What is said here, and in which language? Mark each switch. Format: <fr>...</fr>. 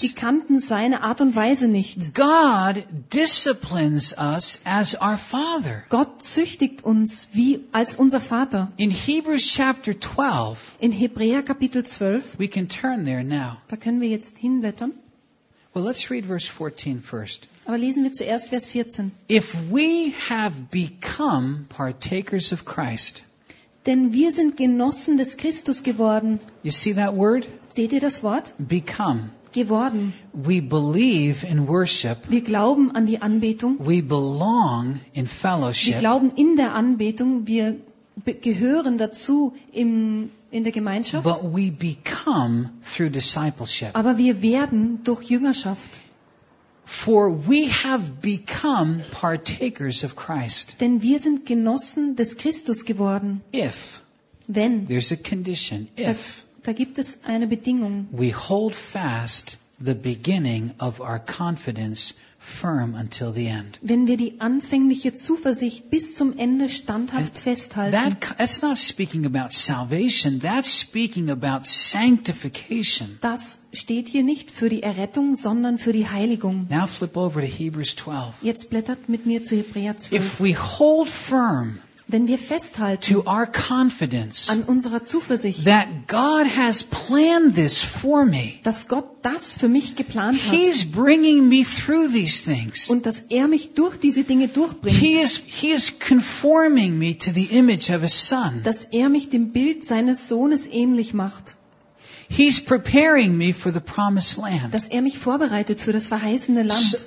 <de>Sie kannten seine Art und Weise nicht.</de> <en>God disciplines us as our father.</en> <de>Gott züchtigt uns wie als unser Vater.</de> <en>In Hebrews chapter 12.</en> <de>In Hebräer Kapitel 12.</de> <en>We can turn there now.</en> <de>Da können wir jetzt hinblättern.</de> <en>Well, let's read verse 14 first.</en> <de>Aber lesen wir zuerst Vers 14.</de> <en>If we have become partakers of Christ.</en> <de>Denn wir sind Genossen des Christus geworden.</de> <en>You see that word?</en> <de>Seht ihr das Wort?</de> <en>Become.</en> <de>Geworden.</de> <en>We believe in worship.</en> <de>Wir glauben an die Anbetung.</de> <en>We belong in fellowship.</en> <de>Wir glauben in der Anbetung. Wir gehören dazu in der Gemeinschaft.</de> <en>But we become through discipleship.</en> <de>Aber wir werden durch Jüngerschaft.</de> <en>For we have become partakers of Christ.</en> <de>Denn wir sind Genossen des Christus geworden.</de> <en>If.</en> <de>Wenn.</de> <en>There's a condition. If.</en> <de>Da gibt es eine Bedingung.</de> <en>We hold fast the beginning of our confidence firm until the end.</en> <de>Wenn wir die anfängliche Zuversicht bis zum Ende standhaft festhalten.</de> <en>That's not speaking about salvation. That's speaking about sanctification.</en> <de>Das steht hier nicht für die Errettung, sondern für die Heiligung.</de> <en>Now flip over to Hebrews 12.</en> <de>Jetzt blättert mit mir zu Hebräer 12.</de> <en>If we hold firm.</en> <de>Wenn wir festhalten</de> <en>to our confidence,</en> <de>an unserer Zuversicht,</de> <en>that God has planned this for me,</en> <de>dass Gott das für mich geplant hat,</de> <en>He's bringing me through these things,</en> <de>und dass er mich durch diese Dinge durchbringt,</de> <en>He is conforming me to the image of His Son,</en> <de>dass er mich dem Bild seines Sohnes ähnlich macht.</de> <en>He's preparing me for the promised land.</en> <de>Dass er mich vorbereitet für das verheißene Land.</de>